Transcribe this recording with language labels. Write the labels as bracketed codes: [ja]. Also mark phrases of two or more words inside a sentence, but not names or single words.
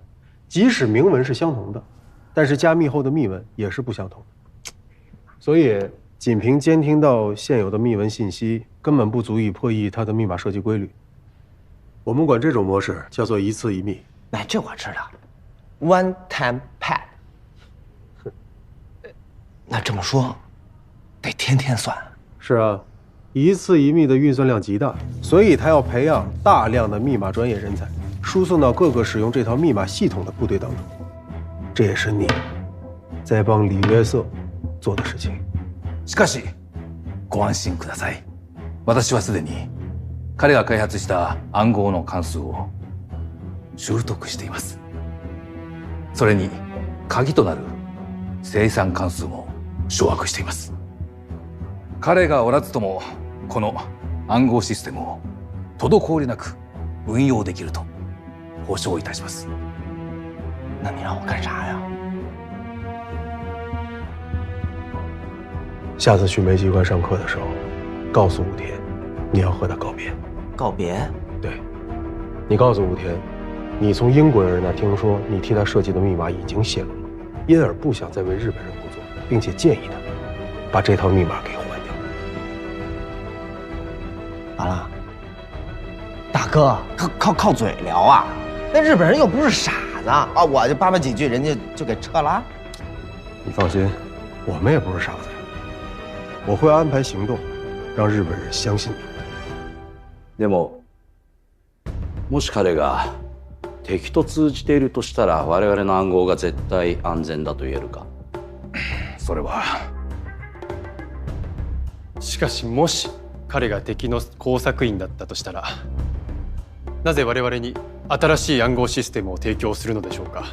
[zh] 即使明文是相同的，但是加密后的密文也是不相同的。所以，仅凭监听到现有的密文信息，根本不足以破译它的密码设计规律。我们管这种模式叫做一次一密。哎，这我知道 ， [en] one time pad。 [zh] 那这么说，得天天算。是啊，一次一密的运算量极大，所以他要培养大量的密码专业人才，输送到各个使用这套密码系统的部队当中。这也是你在帮李约瑟做的事情。 [ja] しかし、ご安心ください。私はすでに彼が開発した暗号の関数を習得しています。それに鍵となる生産関数も掌握しています。彼がおらずともこの暗号システムを滞りなく運用できると保証いたします。 [zh] 那你让我干啥呀？下次去煤机关上课的时候，告诉武田，你要和他告别。告别？对，你告诉武田，你从英国人那听说你替他设计的密码已经泄露了，因而不想再为日本人工作，并且建议他把这套密码给换掉。完了，大哥，靠嘴聊啊？那日本人又不是傻子啊！我就叭叭几句，人家就给撤了。你放心，我们也不是傻子呀。我会安排行动，让日本人相信你。 [ja] でも、もし彼が敵と通じているとしたら、我々の暗号が絶対安全だと言えるか。それは。しかしもし彼が敵の工作員だったとしたら、なぜ我々に新しい暗号システムを提供するのでしょうか。